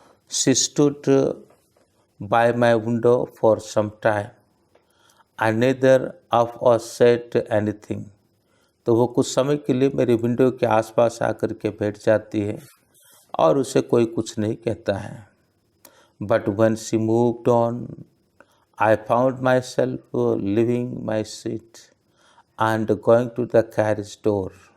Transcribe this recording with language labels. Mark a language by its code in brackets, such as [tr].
[en] She stood by my window for some time and neither of us said anything. [hi] तो वो कुछ समय के लिए मेरी विंडो के आसपास आकर के बैठ जाती है और उसे कोई कुछ नहीं कहता है। [en] But when she moved on, I found myself leaving my seat and going to the carriage door.